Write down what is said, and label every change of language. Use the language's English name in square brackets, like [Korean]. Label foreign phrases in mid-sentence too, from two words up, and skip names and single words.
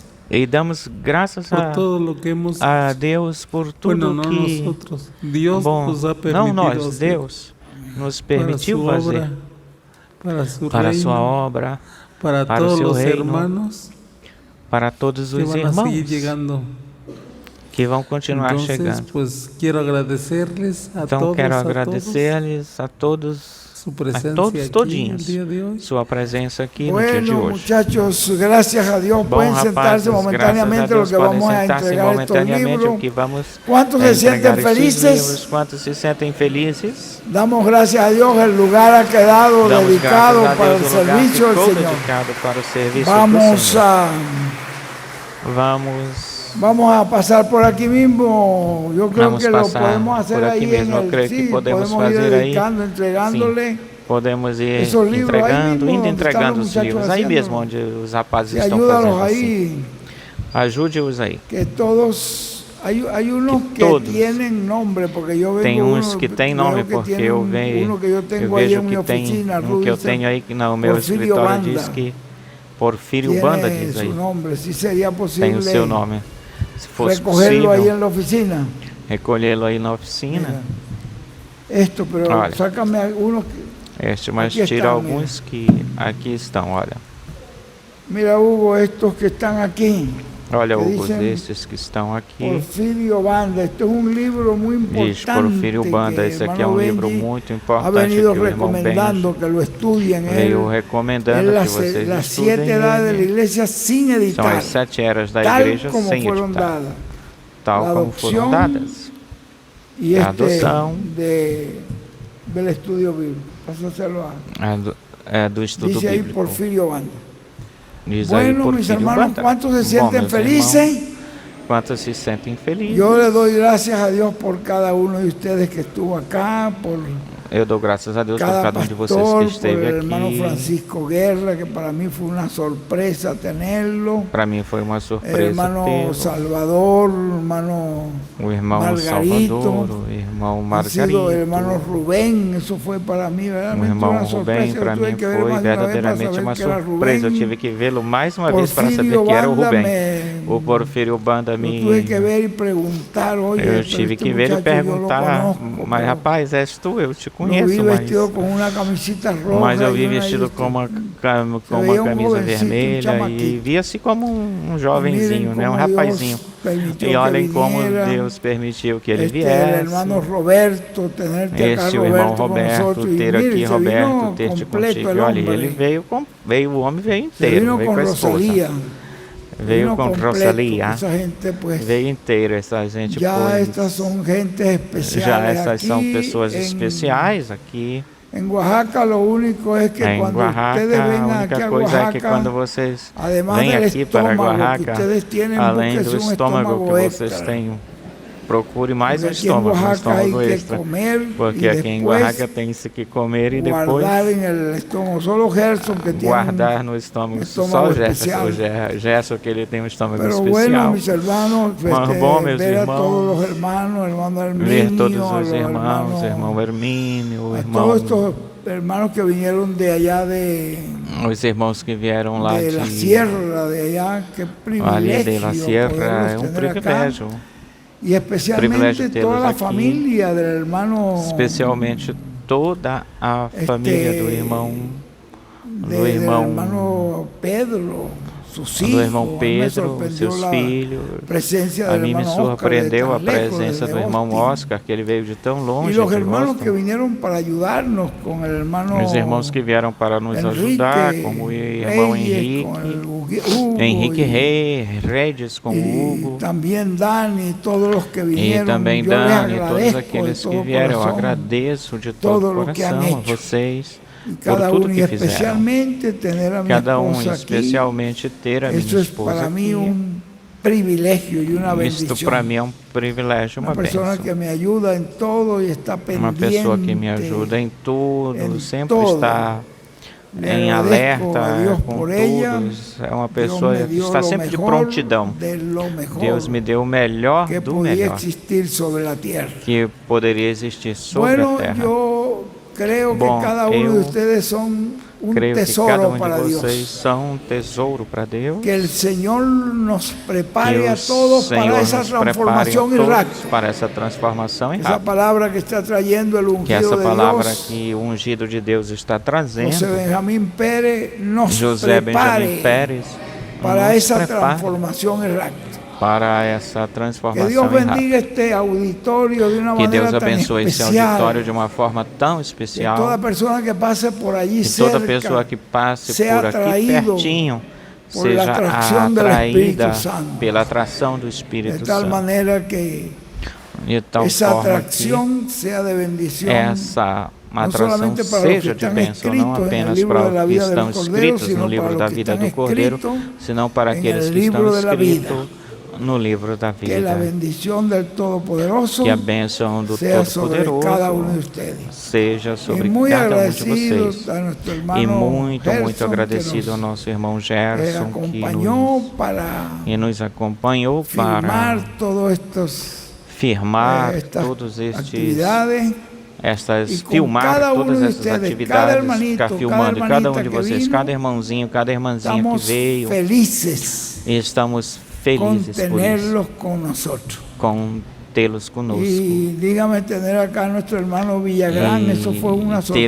[Portuguese] E damos graças a Deus por tudo que não nós, Deus nos permitiu fazer para a sua obra, para o seu reino, para todos os irmãos que vão continuar chegando. Então quero agradecer-lhes a todos todinhos, sua presença aqui no dia de hoje. [Spanish] Muchachos, gracias a Dios, pueden sentarse momentáneamente, lo que vamos a entregar estos libros. ¿Cuántos se sienten felices? [Portuguese] ¿Cuántos se sentem felizes? [Spanish] Damos gracias a Dios, el lugar ha quedado dedicado para el servicio del Señor. Vamos a pasar por aquí mismo. Yo creo que lo podemos hacer ahí en el sí, podemos ir dedicando, entregándole. [Portuguese] Podemos ir entregando os livros aí mesmo onde os rapazes estão fazendo assim. Ajude-os aí. [Spanish] Que todos hay unos que tienen nombre, porque yo vengo [Portuguese] tem uns que têm nome porque eu vejo que tem um que eu tenho aí no meu escritório diz que Porfírio Banda diz aí. Tem o seu nome. se fosse [Spanish] recogerlo [Portuguese] possível, [Spanish] ahí en la oficina. [Portuguese] recolhê-lo aí na oficina. [Spanish] Mira, esto, pero [Portuguese] Olha. [Spanish] sácame algunos. [Portuguese] Mas Aqui tira está, alguns que aqui estão, olha. [Spanish] Mira, Hugo, estos que están aquí. [Portuguese] Olha, [Spanish] que [Portuguese] Hugo, [Spanish] dicen [Portuguese] desses que estão aqui. [Spanish] Porfirio Banda, esto es un libro muy importante. [Portuguese] Diz Porfírio Banda, esse aqui é um livro muito [Spanish] ha [Portuguese] importante que [Spanish] venido [Portuguese] o irmão [Spanish] recomendando [Portuguese] Benji [Spanish] que lo estudien. [Portuguese] veio recomendando que vocês [Spanish] las 7 [Portuguese] estudem [Spanish] edades de la [Portuguese] ele. [Spanish] iglesia sin [Portuguese] São [Spanish] editar, [Portuguese] as 7 eras da [Spanish] tal [Portuguese] igreja [Spanish] como [Portuguese] sem [Spanish] fueron [Portuguese] editar, [Spanish] dadas. [Portuguese] tal [Spanish] La [Portuguese] como foram [Spanish] adopción [Portuguese] dadas. [Spanish] Y [Portuguese] A adoção [Spanish] del estudio bíblico. Pásaselo a. [Portuguese] Do estudo [Spanish] Dice ahí [Portuguese] bíblico. [Spanish] Porfirio Banda. [Portuguese] Diz aí [Spanish] Bueno, mis [Portuguese] Porfírio [Spanish] hermanos, [Portuguese] Banda. [Spanish] ¿cuántos se [Portuguese] Bom, [Spanish] sienten [Portuguese] meus [Spanish] felices? [Portuguese] irmãos, quantos se sentem felizes? [Spanish] Yo le doy gracias a Dios por cada uno de ustedes que estuvo acá, por [Portuguese] Eu dou graças a Deus por [Spanish] cada [Portuguese] cada um de vocês [Spanish] pastor, [Portuguese] que [Spanish] por [Portuguese] esteve [Spanish] el hermano [Portuguese] aqui. [Spanish] Francisco Guerra, que para mí fue una sorpresa tenerlo. [Portuguese] Para mim foi uma [Spanish] El [Portuguese] surpresa [Spanish] hermano [Portuguese] tê-lo. [Spanish] Salvador, hermano [Portuguese] O irmão [Spanish] Margarito, [Portuguese] Salvador, o irmão [Spanish] ha sido el hermano [Portuguese] Margarito, [Spanish] Rubén, eso fue para mí [Portuguese] o [Spanish] verdaderamente [Portuguese] irmão [Spanish] una [Portuguese] Rubem, [Spanish] sorpresa. [Portuguese] para [Spanish] Yo tuve [Portuguese] mim [Spanish] que ver [Portuguese] foi [Spanish] más de una vez para [Portuguese] verdadeiramente [Spanish] saber [Portuguese] uma [Spanish] que era [Portuguese] surpresa. Eu [Spanish] Rubén. [Portuguese] tive que vê-lo mais uma vez para saber [Spanish] Porfirio [Portuguese] que era o [Spanish] Banda [Portuguese] Rubem. O Porfírio Banda [Spanish] Yo tuve que me... ver y preguntar, oye, [Portuguese] Eu [Spanish] pero [Portuguese] tive [Spanish] este [Portuguese] que ver e [Spanish] muchacho yo lo [Portuguese] perguntar, [Spanish] conozco, [Portuguese] mas [Spanish] pero [Portuguese] rapaz, és tu, eu te [Spanish] lo [Portuguese] conheço, [Spanish] vi [Portuguese] mas... [Spanish] vestido con una camisita roja. [Portuguese] Mas eu [Spanish] y [Portuguese] vi [Spanish] una [Portuguese] vestido com uma [Spanish] veía [Portuguese] camisa [Spanish] jovencito, [Portuguese] vermelha e [Spanish] chamaquito. [Portuguese] via-se como um jovenzinho, né? Um [Spanish] Miren cómo [Portuguese] rapazinho. [Spanish] Dios permitió [Portuguese] E olhem [Spanish] que [Portuguese] como [Spanish] viniera. [Portuguese] Deus permitiu que ele [Spanish] El [Portuguese] viesse. [Spanish] hermano Roberto, tenerte acá [Portuguese] Este o irmão [Spanish] Roberto con [Portuguese] Roberto, [Spanish] nosotros. Y [Portuguese] ter [Spanish] mire, [Portuguese] aqui [Spanish] se [Portuguese] Roberto, [Spanish] vino [Portuguese] ter-te [Spanish] completo [Portuguese] contigo. [Spanish] el [Portuguese] Olha, [Spanish] hombre. [Portuguese] ele veio, o homem veio [Spanish] Se [Portuguese] inteiro, [Spanish] vino [Portuguese] veio [Spanish] con [Portuguese] com a esposa. [Spanish] Rosalía. [Portuguese] Veio com [Spanish] completo. [Portuguese] Rosalía. [Spanish] Esa gente, pues, [Portuguese] Veio inteiro, essa gente, [Spanish] ya [Portuguese] pois. [Spanish] estas son gentes especiales. [Portuguese] Já essas [Spanish] aquí [Portuguese] são pessoas [Spanish] en- [Portuguese] especiais aqui. [Spanish] En Oaxaca lo único es que [Portuguese] Em [Spanish] cuando [Portuguese] Oaxaca, [Spanish] ustedes [Portuguese] a [Spanish] vengan aquí [Portuguese] única [Spanish] a [Portuguese] coisa é que [Spanish] Oaxaca, [Portuguese] quando vocês [Spanish] además [Portuguese] vêm [Spanish] del [Portuguese] aqui para [Spanish] estómago que [Portuguese] Oaxaca, [Spanish] ustedes tienen, [Portuguese] além [Spanish] búsquese [Portuguese] do [Spanish] un [Portuguese] estômago que [Spanish] estómago [Portuguese] vocês [Spanish] extra. [Portuguese] têm, procure mais um Porque aqui em estômago, [Spanish] Oaxaca hay que [Portuguese] extra. [Spanish] comer [Portuguese] Porque [Spanish] y [Portuguese] aqui em [Spanish] después [Portuguese] Oaxaca tem-se que comer e depois [Spanish] guardar en el estómago. Solo Gerson que tiene [Portuguese] guardar no estômago. Só [Spanish] estômago [Portuguese] o Gerson, [Spanish] especial. [Portuguese] Gerson que ele tem um estômago [Spanish] Pero [Portuguese] especial. [Spanish] bueno, mis hermanos, [Portuguese] Mas bom, meus [Spanish] ver a [Portuguese] irmãos, [Spanish] todos los hermanos, hermano [Portuguese] ver [Spanish] Herminio, [Portuguese] todos [Spanish] a [Portuguese] os [Spanish] los [Portuguese] irmãos, irmão Hermínio, [Spanish] a [Portuguese] irmão, [Spanish] todos estos hermanos que vinieron de allá [Portuguese] os irmãos que vieram lá [Spanish] de la sierra, de allá, qué [Portuguese] ali de La [Spanish] privilegio [Portuguese] Sierra, é [Spanish] poderlos [Portuguese] um [Spanish] tener acá. [Portuguese] privilégio. [Spanish] Y especialmente [Portuguese] privilégio tê-los [Spanish] toda la [Portuguese] aqui. [Spanish] familia del hermano, [Portuguese] Especialmente toda a família do irmão, [Spanish] del hermano Pedro, sus hijos. [Portuguese] do irmão [Spanish] Me [Portuguese] Pedro, [Spanish] sorprendió [Portuguese] seus [Spanish] la [Portuguese] filhos. [Spanish] presencia [Portuguese] A [Spanish] del [Portuguese] mim me [Spanish] hermano Oscar de [Portuguese] surpreendeu a [Spanish] tan lejos, [Portuguese] presença [Spanish] desde [Portuguese] do irmão [Spanish] Austin. [Portuguese] Oscar, que ele veio de tão longe. [Spanish] Y los [Portuguese] de [Spanish] hermanos [Portuguese] Boston. [Spanish] que vinieron para ayudarnos con el hermano [Portuguese] Os irmãos que vieram para nos ajudar, como o irmão [Spanish] Reyes, con el Hugo, [Portuguese] Henrique [Spanish] y- [Portuguese] Redes, com o [Spanish] y [Portuguese] Hugo, [Spanish] también Dani, todos los que [Portuguese] e [Spanish] vinieron. [Portuguese] também [Spanish] Yo les [Portuguese] Dani, todos [Spanish] agradezco [Portuguese] aqueles [Spanish] de [Portuguese] que [Spanish] todo [Portuguese] vieram. Eu [Spanish] corazón. [Portuguese] agradeço de [Spanish] todo [Portuguese] todo o [Spanish] lo que han [Portuguese] coração a [Spanish] hecho. [Portuguese] vocês [Spanish] Y [Portuguese] por [Spanish] cada [Portuguese] tudo [Spanish] uno, y [Portuguese] que fizeram. [Spanish] especialmente tener a mi [Portuguese] Cada um, [Spanish] esposa aquí. [Portuguese] especialmente ter a minha [Spanish] Eso es [Portuguese] esposa [Spanish] para mí [Portuguese] aqui. [Spanish] un privilegio y una [Portuguese] Isto [Spanish] bendición. [Portuguese] para mim é um privilégio, [Spanish] Una [Portuguese] uma [Spanish] persona [Portuguese] bênção. [Spanish] que me ayuda en todo y está [Portuguese] Uma [Spanish] pendiente. [Portuguese] pessoa que me ajuda em tudo, em sempre todo. está [Spanish] Le [Portuguese] em [Spanish] agradezco a [Portuguese] alerta [Spanish] Dios [Portuguese] com [Spanish] por ella. [Portuguese] todos. É uma [Spanish] Dios [Portuguese] pessoa [Spanish] me [Portuguese] que [Spanish] dio [Portuguese] está [Spanish] lo [Portuguese] sempre de [Spanish] mejor [Portuguese] prontidão. [Spanish] de lo mejor [Portuguese] Deus me deu o melhor [Spanish] que [Portuguese] do [Spanish] podía [Portuguese] melhor [Spanish] existir sobre la tierra. [Portuguese] que poderia existir sobre [Spanish] Bueno, [Portuguese] a terra. [Spanish] yo creo [Portuguese] Bom, [Spanish] que cada uno de [Portuguese] eu [Spanish] ustedes son un [Portuguese] Creio que cada [Spanish] tesoro [Portuguese] um [Spanish] para [Portuguese] de vocês [Spanish] Dios. [Portuguese] são um tesouro para Deus. [Spanish] Que el Señor nos prepare [Portuguese] Que a o todos Senhor [Spanish] para esa [Portuguese] nos prepare a [Spanish] transformación [Portuguese] todos [Spanish] rápida. [Portuguese] para essa transformação em [Spanish] Esa [Portuguese] rápido. [Spanish] palabra que está trayendo el [Portuguese] Que [Spanish] ungido [Portuguese] essa [Spanish] de [Portuguese] palavra [Spanish] Dios, [Portuguese] que o ungido de Deus está trazendo, [Spanish] José Benjamín Pérez, nos [Portuguese] José [Spanish] prepare [Portuguese] Benjamin Pérez, [Spanish] para [Portuguese] nos [Spanish] esa [Portuguese] prepare [Spanish] transformación rápida. [Portuguese] para essa [Spanish] Que [Portuguese] transformação [Spanish] Dios [Portuguese] em rápido. [Spanish] bendiga este auditorio de una [Portuguese] Que Deus [Spanish] manera tan [Portuguese] abençoe esse [Spanish] especial. [Portuguese] auditório de uma forma tão [Spanish] Que [Portuguese] especial. [Spanish] toda persona que pase por allí [Portuguese] Que toda [Spanish] cerca [Portuguese] pessoa que passe [Spanish] sea [Portuguese] por aqui [Spanish] atraído [Portuguese] pertinho [Spanish] por la [Portuguese] seja [Spanish] atracción del [Portuguese] atraída [Spanish] Espíritu Santo. [Portuguese] pela atração do [Spanish] de [Portuguese] Espírito [Spanish] tal [Portuguese] Santo. [Spanish] manera que [Portuguese] De tal [Spanish] esa [Portuguese] forma que [Spanish] atracción sea de bendición. [Portuguese] essa atração [Spanish] solamente para los que [Portuguese] seja de [Spanish] están [Portuguese] bênção, não [Spanish] escritos en el [Portuguese] apenas [Spanish] libro [Portuguese] para [Spanish] de la [Portuguese] os que [Spanish] vida del [Portuguese] estão [Spanish] Cordero, [Portuguese] escritos [Spanish] sino [Portuguese] no [Spanish] para [Portuguese] livro [Spanish] los [Portuguese] da [Spanish] que [Portuguese] vida [Spanish] están [Portuguese] do Cordeiro, [Spanish] escritos [Portuguese] senão para [Spanish] en [Portuguese] aqueles [Spanish] el [Portuguese] que estão [Spanish] libro de la vida. [Portuguese] escritos no livro da [Spanish] Que la [Portuguese] vida. [Spanish] bendición del Todopoderoso [Portuguese] Que a bênção do [Spanish] sea sobre cada uno de [Portuguese] Todo-Poderoso [Spanish] ustedes. [Portuguese] seja [Spanish] Y [Portuguese] sobre [Spanish] muy [Portuguese] cada um de [Spanish] agradecido [Portuguese] vocês. [Spanish] a nuestro hermano [Portuguese] E muito [Spanish] Gerson, [Portuguese] agradecido [Spanish] que [Portuguese] ao [Spanish] nos [Portuguese] nosso irmão Gerson, que [Spanish] acompañó para [Portuguese] nos acompanhou para [Spanish] firmar todos estos [Portuguese] firmar [Spanish] estas [Portuguese] todos estes [Spanish] actividades. [Portuguese] estas E com filmar cada um todas [Spanish] de [Portuguese] essas [Spanish] ustedes, cada [Portuguese] atividades, [Spanish] hermanito, [Portuguese] ficar [Spanish] cada [Portuguese] filmando cada um [Spanish] hermanita [Portuguese] de [Spanish] que [Portuguese] vocês, [Spanish] vino, [Portuguese] cada irmãozinho, cada irmãzinha que [Spanish] Estamos [Portuguese] veio. [Spanish] felices [Portuguese] E estamos felizes por isso, com tê-los conosco. E dígame ter aqui nosso irmão Villagrán, isso foi uma surpresa.